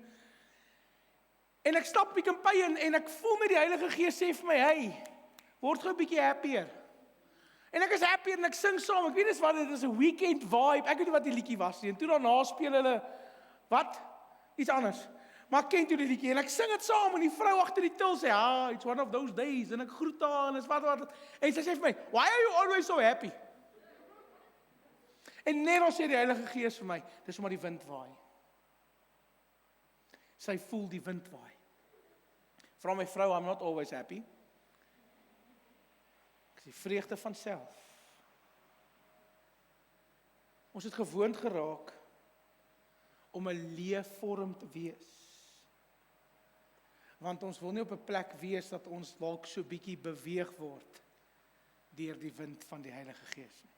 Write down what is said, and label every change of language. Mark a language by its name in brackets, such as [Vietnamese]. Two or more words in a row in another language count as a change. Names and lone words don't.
[Afrikaans] En ek stap Pick n Pay in en ek voel met die Heilige Gees sê vir my, hey, word gou 'n bietjie happier. En ek is happy en ek sing saam, ek weet dis wat dit is, 'n [English] weekend vibe, [Afrikaans] ek weet nie wat die liedjie was nie, en toe daarna speel hulle, wat? Iets anders. Maar ek ken toe die liedjie, en ek sing het saam, en die vrou agter die til sê, [English] it's one of those days, [Afrikaans] en ek groet haar, en is wat, en sy sê vir my, [English] why are you always so happy? [Afrikaans] En net dan sê die Heilige Gees vir my, dis omdat die wind waai. Sy voel die wind waai. Vra my vrou, [English] I'm not always happy. [Afrikaans] Die vreugde van self. Ons het gewoond geraak om 'n leefvorm te wees. Want ons wil nie op 'n plek wees dat ons dalk so bietjie beweeg word deur die wind van die Heilige Gees nie.